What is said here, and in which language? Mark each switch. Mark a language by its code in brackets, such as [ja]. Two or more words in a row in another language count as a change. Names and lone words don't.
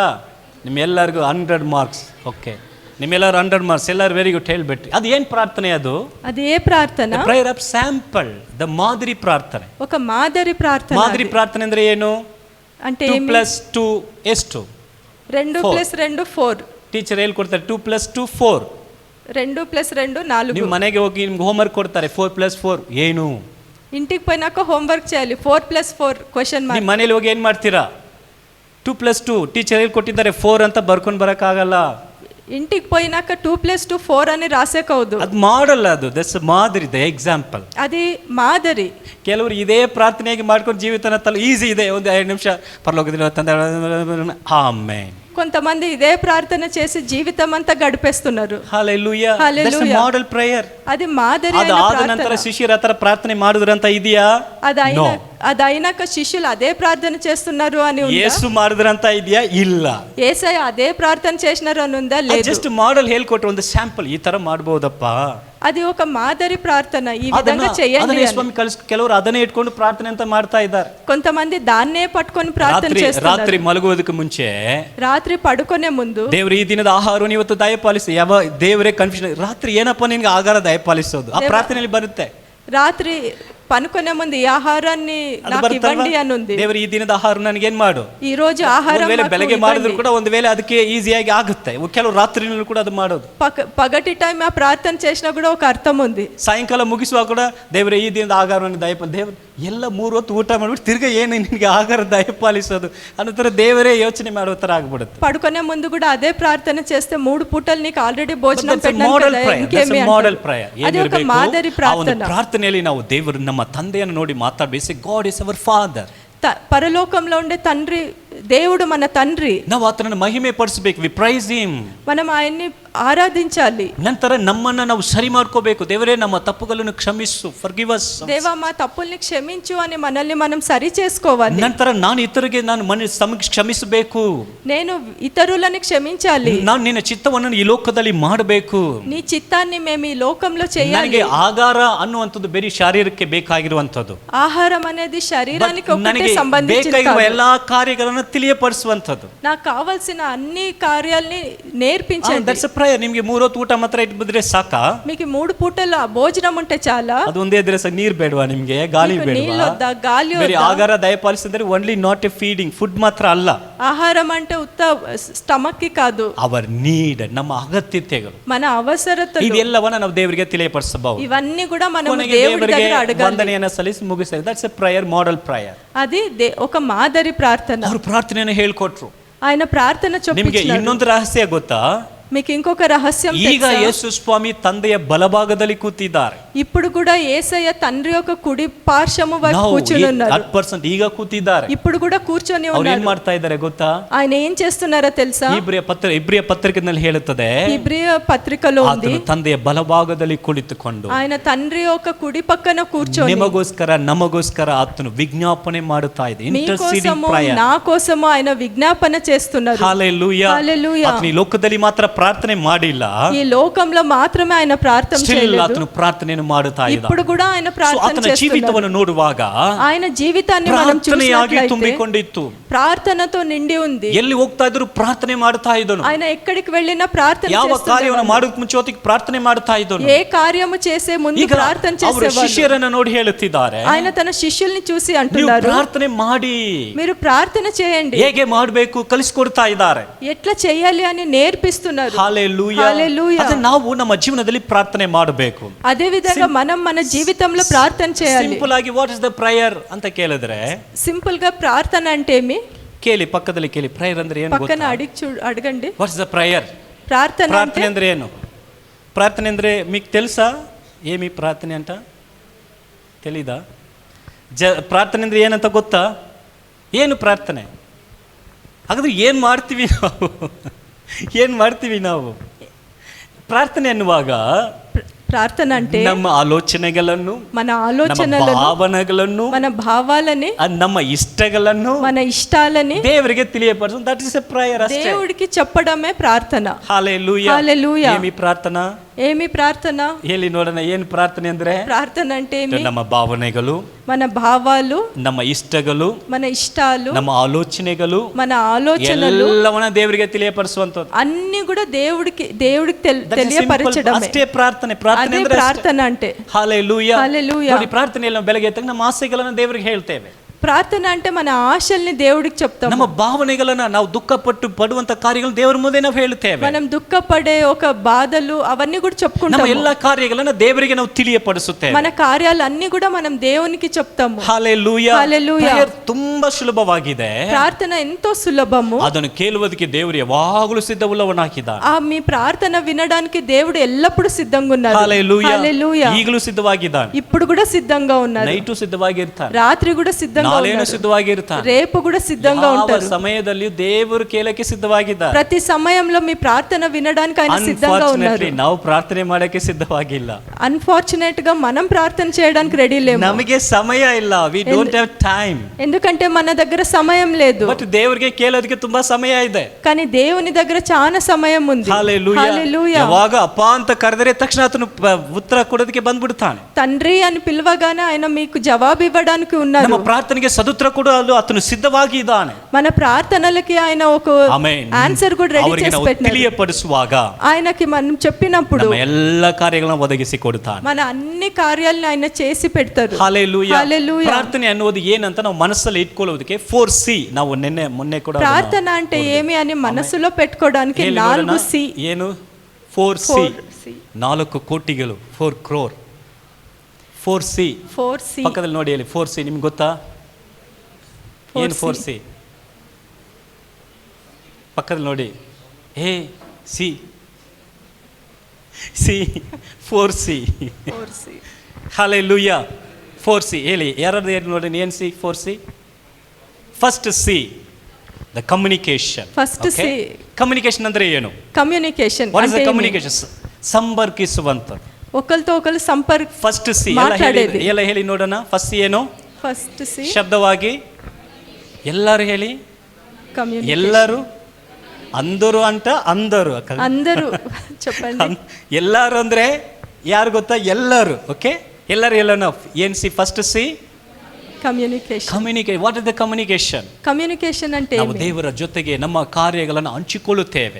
[kn] ನಿಮ್ಮೆಲ್ಲರಿಗೂ 100 ಮಾರ್ಕ್ಸ್. ಓಕೆ, ನಿಮ್ಮೆಲ್ಲರೂ 100 ಮಾರ್ಕ್ಸ್. ಎಲ್ಲರೂ [en] very good [kn] ಹೇಳ್ಬಿಟ್ರಿ. ಅದು ಏನು ಪ್ರಾರ್ಥನೆ? ಅದು [te] అది ఏ ప్రార్థన? [en] prayer of sample, the [kn] ಮಾದರಿ ಪ್ರಾರ್ಥನೆ. [te] ఒక మాదిరి ప్రార్థన. [kn] ಮಾದರಿ ಪ್ರಾರ್ಥನೆ ಅಂದ್ರೆ ಏನು? [te] అంటే [kn] 2 + 2 ಎಷ್ಟು? 2 + 2 4. ಟೀಚರ್ ಹೇಳ್ಕೊಡ್ತಾರೆ 2 + 2 4. 2+2 4. ನೀವು ಮನೆಗೆ ಹೋಗಿ ನಿಮ್ಗೆ ಹೋಮ್ವರ್ಕ್ ಕೊಡ್ತಾರೆ 4+4 ಏನು? [te] ఇంటికి పోయినాక హోంవర్క్ చేయాలి 4+4 క్వశ్చన్ [kn] ನಿಮ್ಮ [te] మార్క్. [kn] ಮನೇಲಿ ಹೋಗಿ ಏನು ಮಾಡ್ತೀರಾ? 2+2 ಟೀಚರ್ ಹೇಳಿ ಕೊಟ್ಟಿದ್ದಾರೆ 4 ಅಂತ ಬರ್ಕೊಂಡು ಬರೋಕ್ಕಾಗಲ್ಲ. [te] ఇంటికి పోయినాక 2+2 4 అని రాసేకూడదు. [kn] ಅದು ಮಾಡಲ್ಲ, ಅದು ದಟ್ಸ್ ಮಾದರಿ, [en] the example. [te] అది మాదిరి. [kn] ಕೆಲವರು ಇದೇ ಪ್ರಾರ್ಥನೆಯಾಗಿ ಮಾಡ್ಕೊಂಡು ಜೀವಿತನ ತಲೆ ಈಸಿ ಇದೆ, ಒಂದು 2 ನಿಮಿಷ ಪರಲೋಕದಲ್ಲಿ ತಂದೆ ಆಮೆನ್. [te] కొంతమంది ఇదే ప్రార్థన చేసి జీవితం అంతా గడిపేస్తున్నారు. [kn] ಹಲ್ಲೆಲೂಯಾ. Hallelujah. [en] that's model prayer. [te] అది మాదిరి [kn] ಅದು [te] అయిన [kn] ಆದ ನಂತರ [te] ప్రార్థన. [kn] ಶಿಷ್ಯರ ಹತ್ರ ಪ್ರಾರ್ಥನೆ ಮಾಡಿದ್ರಂತ ಇದೆಯಾ? [te] అది అయినాక శిష్యులు అదే ప్రార్థన చేస్తున్నారు అని ఉందా? [kn] ಯೇಸು ಮಾಡಿದ್ರಂತ ಇದೆಯా? ಇಲ್ಲ. [te] యేసయ్య అదే ప్రార్థన చేసినారు అని ఉందా? లేదు. [en] just model [kn] ಹೇಳ್ಕೊಟ್ರು, ಒಂದು ಸ್ಯಾಂಪಲ್, ಈ ತರ ಮಾಡ್ಬೋದಪ್ಪ. [te] అది ఒక మాదిరి ప్రార్థన, ఈ [kn] ಅದನ್ನ [te] విధంగా చేయండి [kn] ಅದನ್ನೇ [te] అని. [kn] ಸ್ವಾಮಿ ಕೆಲವರು ಅದನ್ನೇ ಇಟ್ಕೊಂಡು ಪ್ರಾರ್ಥನೆ ಅಂತ ಮಾಡ್ತಾ ಇದ್ದಾರೆ. [te] కొంతమంది దాన్నే పట్టుకొని ప్రార్థన [kn] ರಾತ್ರಿ [te] చేస్తున్నారు. [kn] ಮಲಗುವುದಕ್ಕೆ ಮುಂಚೆ [te] రాత్రి పడుకునే ముందు [kn] ದೇವ್ರು ಈ ದಿನದ ಆಹಾರವನ್ನು ಇವತ್ತು ದಯಪಾಲಿಸಿ, ಯಾವ ದೇವರೇ ಕನ್ಫ್ಯೂಷನ್, ರಾತ್ರಿ ಏನಪ್ಪ ನಿನ್ಗೆ ಆಹಾರ ದಯಪಾಲಿಸೋದು, ಆ ಪ್ರಾರ್ಥನೆಯಲ್ಲಿ ಬರುತ್ತೆ. [te] రాత్రి పనుకునే ముందు ఈ ఆహారాన్ని [kn] ಅದು [te] నాకు [kn] ಬರುತ್ತಲ್ವಾ? [te] ఇవ్వండి అని ఉంది. [kn] ದೇವರು ಈ ದಿನದ ಆಹಾರ ನನಗೇನ್ ಮಾಡು, [te] ఈ రోజు ఆహారం [kn] ಒಂದು ವೇಳೆ [te] నాకు [kn] ಬೆಳಗ್ಗೆ [te] ఇవ్వండి. [kn] ಮಾಡಿದ್ರು ಕೂಡ ಒಂದು ವೇಳೆ ಅದಕ್ಕೆ ಈಸಿಯಾಗಿ ಆಗುತ್ತೆ. ಕೆಲವು ರಾತ್ರಿನಲ್ಲೂ ಕೂಡ ಅದು ಮಾಡೋದು. [te] పగటి టైం ఆ ప్రార్థన చేసినా కూడా ఒక అర్థం ఉంది. [kn] ಸಾಯಂಕಾಲ ಮುಗಿಸುವಾಗ ಕೂಡ ದೇವರೇ ಈ ದಿನದ ಆಹಾರವನ್ನು ದಯಪಾಲಿ, ದೇವರು ಎಲ್ಲ 3 ಹೊತ್ತು ಊಟ ಮಾಡ್ಬಿಟ್ಟು ತಿರ್ಗಾ ಏನು ನಿನಗೆ ಆಹಾರ ದಯಪಾಲಿಸೋದು ಅನ್ನೋ ಥರ ದೇವರೇ ಯೋಚನೆ ಮಾಡೋ ಥರ ಆಗ್ಬಿಡುತ್ತೆ. [te] పడుకునే ముందు కూడా అదే ప్రార్థన చేస్తే 3 పూటలు నీకు ఆల్రెడీ భోజనం పెట్టాను [kn] ಮಾಡೆಲ್ [te] కదా, [kn] ಪ್ರೇಯರ್, [te] ఇంకేమీ [kn] ಮಾಡೆಲ್ [te] అంటారు. [kn] ಪ್ರೇಯರ್. [te] అది ఒక మాదిరి [kn] ಆ ಒಂದು [te] ప్రార్థన. [kn] ಪ್ರಾರ್ಥನೆಯಲ್ಲಿ ನಾವು ದೇವರು ನಮ್ಮ ತಂದೆಯನ್ನು ನೋಡಿ ಮಾತಾಡಬೇಕು. [en] God is our father. [te] పరలోకంలో ఉండే తండ్రి, దేవుడు మన తండ్రి. [kn] ನಾವು ಆತನನ್ನು ಮಹಿಮೆ ಪಡಿಸಬೇಕು. [en] we praise him. [te] మనం ఆయన్ని ఆరాధించాలి. [kn] ನಂತರ ನಮ್ಮನ್ನ ನಾವು ಸರಿ ಮಾಡ್ಕೋಬೇಕು. ದೇವರೇ ನಮ್ಮ ತಪ್ಪುಗಳನ್ನು ಕ್ಷಮಿಸು, [en] forgive us. [te] దేవా మా తప్పుల్ని క్షమించు అని మనల్ని మనం సరి చేసుకోవాలి. [kn] ನಂತರ ನಾನು ಇತರಿಗೆ ನಾನು ಕ್ಷಮಿಸಬೇಕು. [te] నేను ఇతరులని క్షమించాలి. [kn] ನಾನು ನಿನ್ನ ಚಿತ್ತವನ್ನು ಈ ಲೋಕದಲ್ಲಿ ಮಾಡಬೇಕು. [te] నీ చిత్తాన్ని మేము ఈ లోకంలో చేయాలి. [kn] ನನಗೆ ಆಹಾರ ಅನ್ನುವಂಥದ್ದು ಬೇರೆ ಶಾರೀರಕ್ಕೆ ಬೇಕಾಗಿರುವಂಥದ್ದು. [te] ఆహారం అనేది శరీరానికి ఒకటే [kn] ನನಗೆ [te] సంబంధించింది [kn] ಬೇಕಾಗಿರುವ [te] కాదు. [kn] ಎಲ್ಲಾ ಕಾರ್ಯಗಳನ್ನು ತಿಳಿಯಪಡಿಸುವಂಥದ್ದು. [te] నాకు కావాల్సిన అన్ని కార్యాలని నేర్పించండి. [en] that's a prayer. [kn] ನಿಮಗೆ 3 ಹೊತ್ತು ಊಟ ಮಾತ್ರ ಇಟ್ಬಿದ್ರೆ ಸಾಕಾ? [te] మీకు 3 పూటల భోజనం ఉంటే చాలా? [kn] ಅದು ಒಂದೇ ದಿವಸ ನೀರು ಬೇಡವಾ ನಿಮಗೆ? ಗಾಳಿ [te] మీకు నీళ్ళు [kn] ಬೇಡವಾ? [te] వద్దా, గాలి [kn] ಬೇರೆ [te] వద్దా? [kn] ಆಹಾರ ದಯಪಾಲಿಸಿದ್ರೆ [en] only not a feeding, [kn] ಫುಡ್ ಮಾತ್ರ ಅಲ್ಲ. [te] ఆహారం అంటే ఉత్త స్టమక్ కి కాదు, [en] our need, [kn] ನಮ್ಮ ಅಗತ್ಯತೆಗಳು, [te] మన అవసరతలు, [kn] ಇದೆಲ್ಲವನ್ನ ನಾವು ದೇವರಿಗೆ ತಿಳಿಯಪಡಿಸಬಹುದು. [te] ఇవన్నీ కూడా మనం [kn] ಕೊನೆಗೆ [te] దేవుడి [kn] ದೇವರಿಗೆ [te] దగ్గర అడగాలి. [kn] ವಂದನೆಯನ್ನು ಸಲ್ಲಿಸಿ ಮುಗಿಸಿದ್ದಾರೆ. [en] that's a prayer, model prayer. [te] అది ఒక మాదిరి ప్రార్థన. [kn] ಅವರು ಪ್ರಾರ್ಥನೆಯನ್ನು ಹೇಳ್ಕೊಟ್ರು. [te] ఆయన ప్రార్థన [kn] ನಿಮಗೆ [te] చూపించారు. [kn] ಇನ್ನೊಂದು ರಹಸ್ಯ ಗೊತ್ತಾ? [te] మీకు ఇంకొక రహస్యం [kn] ಈಗ [te] తెలుసా? [kn] ಯೇಸು ಸ್ವಾಮಿ ತಂದೆಯ ಬಲಭಾಗದಲ್ಲಿ ಕೂತಿದ್ದಾರೆ. [te] ఇప్పుడు కూడా యేసయ్య తండ్రి యొక్క కుడి పార్శ్వము వైపు కూర్చుని ఉన్నారు. [kn] 100% ಈಗ ಕೂತಿದ್ದಾರೆ. [te] ఇప్పుడు కూడా కూర్చొని [kn] ಅವ್ರು ಏನ್ [te] ఉన్నారు. [kn] ಮಾಡ್ತಾ ಇದ್ದಾರೆ ಗೊತ್ತಾ? [te] ఆయన ఏం చేస్తున్నారో తెలుసా? [kn] ಇಬ್ರಿಯ ಪತ್ರಿಕೆಯಲ್ಲಿ ಹೇಳುತ್ತದೆ, [te] ఇబ్రియ పత్రికలో ఉంది, [kn] ಆತನು ತಂದೆಯ ಬಲಭಾಗದಲ್ಲಿ ಕುಳಿತುಕೊಂಡು [te] ఆయన తండ్రి యొక్క కుడి పక్కన కూర్చొని [kn] ನಿಮಗೋಸ್ಕರ ನಮಗೋಸ್ಕರ ಆತನು ವಿಜ್ಞಾಪನೆ ಮಾಡುತ್ತಾ ಇದೆ. ಇಂಟರ್ಸೀಡಿಂಗ್ [te] మీకోసము [kn] ಪ್ರೇಯರ್. [te] నా కోసము ఆయన విజ్ఞాపన చేస్తున్నారు. హల్లెలూయా. హల్లెలూయా. [kn] ಆತನು ಈ ಲೋಕದಲ್ಲಿ ಮಾತ್ರ ಪ್ರಾರ್ಥನೆ ಮಾಡಿಲ್ಲ, [te] ఈ లోకంలో మాత్రమే ఆయన ప్రార్థన [kn] ಸ್ಟಿಲ್ [te] చేయలేదు, [kn] ಆತನು ಪ್ರಾರ್ಥನೆಯನ್ನು ಮಾಡುತ್ತಾ ಇದ್ದಾನೆ. [te] ఇప్పుడు కూడా ఆయన So, ప్రార్థన [kn] ಆತನ [te] చేస్తున్నారు. [kn] ಜೀವಿತವನ್ನು ನೋಡುವಾಗ [te] ఆయన జీవితాన్ని మనం [kn] ಪ್ರಾರ್ಥನೆಯಾಗಿ [te] చూసినట్లయితే [kn] ತುಂಬಿಕೊಂಡಿತ್ತು. [te] ప్రార్థనతో నిండి ఉంది. [kn] ಎಲ್ಲಿ ಹೋಗ್ತಾ ಇದ್ರು ಪ್ರಾರ್ಥನೆ ಮಾಡ್ತಾ ಇದ್ದನು. [te] ఆయన ఎక్కడికి వెళ్ళినా ప్రార్థన [kn] ಯಾವ ಕಾರ್ಯವನ್ನು [te] చేస్తుండేవారు. [kn] ಮಾಡೋಕ್ ಮುಂಚೆ ಹೊತ್ತಿಗೆ ಪ್ರಾರ್ಥನೆ ಮಾಡ್ತಾ ಇದ್ದನು. [te] ఏ కార్యము చేసే ముందు [kn] ಈಗ [te] ప్రార్థన [kn] ಅವರು [te] చేసేవారు. [kn] ಶಿಷ್ಯರನ್ನು ನೋಡಿ ಹೇಳುತ್ತಿದ್ದಾರೆ, [te] ఆయన తన శిష్యుల్ని చూసి [kn] ನೀವು [te] అంటున్నారు, [kn] ಪ್ರಾರ್ಥನೆ ಮಾಡಿ, [te] మీరు ప్రార్థన చేయండి, [kn] ಹೇಗೆ ಮಾಡಬೇಕು ಕಲಿಸ್ಕೊಡ್ತಾ ಇದ್ದಾರೆ. [te] ఎట్లా చేయాలి అని నేర్పిస్తున్నారు. హల్లెలూయా. హల్లెలూయా. [kn] ಅದು ನಾವು ನಮ್ಮ ಜೀವನದಲ್ಲಿ ಪ್ರಾರ್ಥನೆ ಮಾಡಬೇಕು. [te] అదే విధంగా మనం మన జీవితంలో ప్రార్థన చేయాలి. [kn] ಸಿಂಪಲ್ ಆಗಿ [en] what is the prayer [kn] ಅಂತ ಕೇಳಿದ್ರೆ, [te] సింపుల్ గా ప్రార్థన అంటే ఏమి? [kn] ಕೇಳಿ, ಪಕ್ಕದಲ್ಲಿ ಕೇಳಿ. ಪ್ರೇಯರ್ ಅಂದ್ರೆ ಏನು [te] పక్కన [kn] ಗೊತ್ತಾ? [te] అడగండి. [en] What is the prayer? [te] ప్రార్థన [kn] ಪ್ರಾರ್ಥನೆ [te] అంటే [kn] ಅಂದ್ರೆ ಏನು? ಪ್ರಾರ್ಥನೆ ಅಂದ್ರೆ [te] మీకు తెలుసా ఏమి [kn] ಪ್ರಾರ್ಥನೆ ಅಂತ? తెలీదా? ಪ್ರಾರ್ಥನೆ ಅಂದ್ರೆ ಏನಂತ ಗೊತ್ತಾ? ಏನು ಪ್ರಾರ್ಥನೆ? ಹಾಗಾದ್ರೆ ಏನು ಮಾಡ್ತೀವಿ ನಾವು? ಏನು ಮಾಡ್ತೀವಿ ನಾವು ಪ್ರಾರ್ಥನೆ ಅನ್ನುವಾಗ? [te] ప్రార్థన అంటే [kn] ನಮ್ಮ ಆಲೋಚನೆಗಳನ್ನು, [te] మన [kn] ನಮ್ಮ [te] ఆలోచనలను, [kn] ಭಾವನೆಗಳನ್ನು, [te] మన భావాలని, [kn] ನಮ್ಮ ఇష్టಗಳನ್ನು [te] మన ఇష్టాలని [kn] ದೇವರಿಗೆ ತಿಳಿಯಪಡಿಸು. [en] That is a prayer. అಷ್ಟೇ. [te] దేవుడికి చెప్పడమే ప్రార్థన. హల్లెలూయా. హల్లెలూయా. ఏమి ప్రార్థన? ఏమి ప్రార్థన? [kn] ಹೇಳಿ ನೋಡೋಣ, ಏನು ಪ್ರಾರ್ಥನೆ ಅಂದ್ರೆ? [te] ప్రార్థన అంటే ఏమి? [kn] ನಮ್ಮ ಭಾವನೆಗಳು, [te] మన భావాలు, [kn] ನಮ್ಮ ಇಷ್ಟಗಳು, [te] మన ఇష్టాలు, [kn] ನಮ್ಮ ಆಲೋಚನೆಗಳು, [te] మన ఆలోచనలు [kn] ಎಲ್ಲವನ್ನ ದೇವರಿಗೆ ತಿಳಿಯಪಡಿಸುವಂತದ್ದು. [te] అన్ని కూడా దేవుడికి తెలియపరచడమే. [kn] ಅಷ್ಟೇ ಪ್ರಾರ್ಥನೆ. ಪ್ರಾರ್ಥನೆ [te] అదే [kn] ಅಂದ್ರೆ [te] ప్రార్థన అంటే. హల్లెలూయా. హల్లెలూయా. [kn] ನೋಡಿ, ಪ್ರಾರ್ಥನೆಯಲ್ಲಿ ನಾವು ಬೆಳಗ್ಗೆ ಎದ್ದಾಗ ನಮ್ಮ ಆಸೆಗಳನ್ನು ದೇವರಿಗೆ ಹೇಳ್ತೇವೆ. [te] ಪ್ರಾರ್ಥನೆ అంటే మన ఆశల్ని దేవుడికి చెప్తాము. [kn] ನಮ್ಮ ಭಾವನೆಗಳನ್ನ ನಾವು ದುಃಖಪಟ್ಟು ಪಡುವಂತ ಕಾರ್ಯಗಳನ್ನು ದೇವರ ಮುಂದೆ ನಾವು ಹೇಳುತ್ತೇವೆ. [te] మనం దుఃఖపడే ఒక బాధలు అవన్నీ కూడా [kn] ನಮ್ಮ [te] చెప్పుకుంటాము. [kn] ಎಲ್ಲ ಕಾರ್ಯಗಳನ್ನ ದೇವರಿಗೆ ನಾವು ತಿಳಿಯಪಡಿಸುತ್ತೇವೆ. [te] మన కార్యాలన్నీ కూడా మనం దేవునికి చెప్తాము. [kn] ಹಲ್ಲೆಲೂಯಾ. [te] హల్లెలూయా. [kn] Prayer ತುಂಬಾ ಸುಲಭವಾಗಿದೆ. [te] ప్రార్థన ఎంతో సులభము. [kn] ಅದನ್ನು ಕೇಳುವುದಕ್ಕೆ ದೇವರು ಯಾವಾಗಲೂ ಸಿದ್ಧವುಳ್ಳವನಾಗಿದ್ದಾನೆ. [te] మీ ప్రార్థన వినడానికి దేవుడు ఎల్లప్పుడూ సిద్ధంగా ఉన్నారు. హల్లెలూయా. హల్లెలూయా. [kn] ಈಗಲೂ ಸಿದ್ಧವಾಗಿದ್ದಾನೆ. [te] ఇప్పుడు కూడా సిద్ధంగా ఉన్నారు. [kn] ನೈಟು ಸಿದ್ಧವಾಗಿರ್ತಾನೆ. [te] రాత్రి కూడా సిద్ధంగా [kn] ನಾಳೆನೂ [te] ఉన్నారు. [kn] ಸಿದ್ಧವಾಗಿರ್ತಾನೆ. [te] రేపు కూడా సిద్ధంగా [kn] ಯಾವ [te] ఉంటారు. [kn] ಸಮಯದಲ್ಲಿ ದೇವರು ಕೇಳಕ್ಕೆ ಸಿದ್ಧವಾಗಿದ್ದಾರೆ. [te] ప్రతి సమయంలో మీ ప్రార్థన వినడానికి ఆయన సిద్ధంగా ఉన్నారు. [en] Unfortunately, [kn] ನಾವು ಪ್ರಾರ್ಥನೆ ಮಾಡಕ್ಕೆ ಸಿದ್ಧವಾಗಿಲ್ಲ. [te] అన్ఫార్చునేట్ గా మనం ప్రార్థన చేయడానికి రెడీ లేము. [kn] ನಮಗೆ ಸಮಯ ಇಲ್ಲ. [en] We don't have time. [te] ఎందుకంటే మన దగ్గర సమయం లేదు. [kn] ಬಟ್ ದೇವರಿಗೆ ಕೇಳೋದಕ್ಕೆ ತುಂಬಾ ಸಮಯ ಇದೆ. [te] కానీ దేవుని దగ్గర చాలా సమయం ఉంది. హల్లెలూయా. హల్లెలూయా. [kn] ಯಾವಾಗ ಅಪ್ಪ ಅಂತ ಕರೆದರೆ ತಕ್ಷಣ ಆತನು ಉತ್ತರ ಕೊಡೋದಕ್ಕೆ ಬಂದ್ಬಿಡ್ತಾನೆ. [te] తండ్రి అని పిలవగానే ఆయన మీకు జవాబు ఇవ్వడానికి ఉన్నారు. [kn] ನಮ್ಮ ಪ್ರಾರ್ಥನೆಗೆ ಸದುತ್ತರ ಕೊಡಲು ಆತನು ಸಿದ್ಧವಾಗಿ ಇದ್ದಾನೆ. [te] మన ప్రార్థనలకి ఆయన ఒక ఆన్సర్ కూడా రెడీ చేసి పెట్టినారు. [kn] ತಿಳಿಯಪಡಿಸುವಾಗ [te] ఆయనకి మనం చెప్పినప్పుడు [kn] ನಮ್ಮ ಎಲ್ಲ ಕಾರ್ಯಗಳನ್ನು ಒದಗಿಸಿ ಕೊಡುತ್ತಾನೆ. [te] మన అన్ని కార్యాలను ఆయన చేసి పెడతారు. హల్లెలూయా. హల్లెలూయా. [kn] ಪ್ರಾರ್ಥನೆ ಅನ್ನೋದು ಏನಂತ ನಾವು ಮನಸ್ಸಲ್ಲಿ ಇಟ್ಕೊಳ್ಳೋದಕ್ಕೆ 4C ನಾವು ಮೊನ್ನೆ ಕೂಡ [te] ప్రార్థన అంటే ఏమి అని మనసులో పెట్టుకోవడానికి 4C. [kn] ಏನು 4C? 4 ಕೋಟಿಗಳು, 4 crore. 4C. ಪಕ್ಕದಲ್ಲಿ ನೋಡಿ ಹೇಳಿ 4C. ನಿಮ್ಗೆ ಗೊತ್ತಾ ಏನು 4C? ಪಕ್ಕದಲ್ಲಿ ನೋಡಿ. A C 4C. ಹಲ್ಲೆಲೂಯಾ. 4C ಹೇಳಿ. ಯಾರಾದ್ರೂ ಏನು ನೋಡಿ ಏನು C 4C? [en] first C the communication. first C. [kn] ಕಮ್ಯುನಿಕೇಶನ್ ಅಂದ್ರೆ ಏನು? ಕಮ್ಯುನಿಕೇಶನ್ [en] What is the communication? ಸಂಪರ್ಕಿಸುವಂತದ್ದು. [te] ఒకరితో ఒకరు సంపర్క. [en] first C [kn] ಎಲ್ಲ ಹೇಳಿ ನೋಡೋಣ. ಫಸ್ಟ್ ಏನು? [en] first C [kn] ಶಬ್ದವಾಗಿ ಎಲ್ಲರೂ ಹೇಳಿ. ಎಲ್ಲರೂ [te] అందరూ అంట అందరూ చెప్పండి. [kn] ಎಲ್ಲರೂ ಅಂದ್ರೆ ಯಾರು ಗೊತ್ತಾ? ಎಲ್ಲರೂ. ಓಕೆ, ಎಲ್ಲರೂ ಎಲ್ಲನೋ ಏನ್ ಸಿ? [en] First C communication. What is the communication? [te] ಕಮ್ಯುನಿಕೇಶನ್ అంటే [kn] ನಾವು ದೇವರ ಜೊತೆಗೆ ನಮ್ಮ ಕಾರ್ಯಗಳನ್ನು ಹಂಚಿಕೊಳ್ಳುತ್ತೇವೆ.